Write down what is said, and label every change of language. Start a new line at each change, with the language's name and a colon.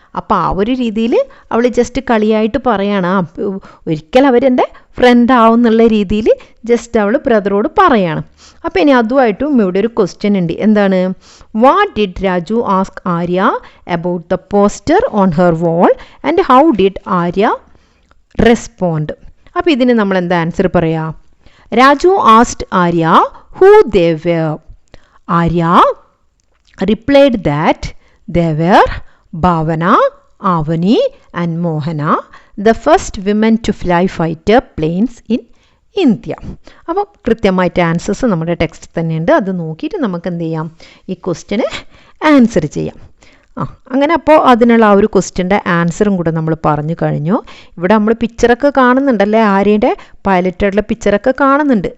Malayalam: അപ്പോൾ ആ ഒരു രീതിയിൽ അവൾ ജസ്റ്റ് കളിയായിട്ട് പറയാണ്, ഒരിക്കൽ അവരെൻ്റെ ഫ്രണ്ട് ആവും എന്നുള്ള രീതിയിൽ ജസ്റ്റ് അവൾ ബ്രദറോട് പറയാണ്. അപ്പോൾ ഇനി അതുമായിട്ടും ഇവിടെ ഒരു ക്വസ്റ്റ്യൻ ഉണ്ട്. എന്താണ്?
English: What did Raju ask Arya about the poster on her wall and how did Arya respond.
Malayalam: അപ്പോൾ ഇതിന് നമ്മൾ എന്താ ആൻസർ പറയാ?
English: Raju asked Arya who they were. Arya replied that they were Bhavana, Avani and Mohana, the first women to fly fighter planes in India.
Malayalam: അപ്പോൾ കൃത്യമായിട്ട് answers നമ്മുടെ text തന്നെയുണ്ട്. അത് നോക്കിയിട്ട് നമുക്ക് എന്ത് ചെയ്യാം? ഈ ക്വസ്റ്റ്യന് ആൻസർ ചെയ്യാം. അങ്ങനെ അപ്പോൾ അതിനുള്ള ആ ഒരു ക്വസ്റ്റ്യൻ്റെ ആൻസറും കൂടെ നമ്മൾ പറഞ്ഞു കഴിഞ്ഞു. ഇവിടെ നമ്മൾ പിക്ചറൊക്കെ കാണുന്നുണ്ടല്ലേ, ആര്യയുടെ പൈലറ്റായിട്ടുള്ള പിക്ചറൊക്കെ കാണുന്നുണ്ട്.